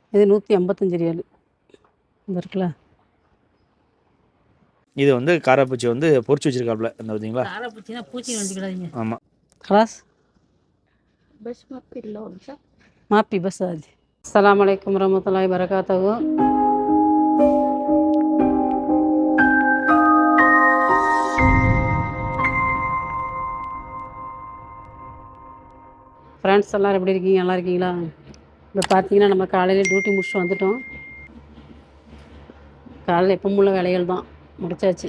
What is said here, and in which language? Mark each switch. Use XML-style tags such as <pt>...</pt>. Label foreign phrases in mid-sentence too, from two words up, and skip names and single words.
<ta>இது 155 ரியால். இந்த இருக்குல்ல, இது வந்து காராப்பூச்சி வந்து பொரிச்சு வச்சிருக்காப்புல இந்த பார்த்தீங்களா. காராப்பூச்சினா பூச்சி நினச்சிக்கிறாதீங்க. ஆமாம்.</ta> <ar>خلاص بس ما في اللون صح؟ ما في بس هذه. السلام عليكم ورحمة الله وبركاته.</ar> <ta>ஃப்ரெண்ட்ஸ் எல்லோரும் எப்படி இருக்கீங்க? நல்லா இருக்கீங்களா? இப்போ பார்த்தீங்கன்னா நம்ம காலையில் டியூட்டி முடிச்சுட்டு வந்துட்டோம். காலையில் எப்பவும் உள்ள வேலைகள் தான் முடிச்சாச்சு.</ta>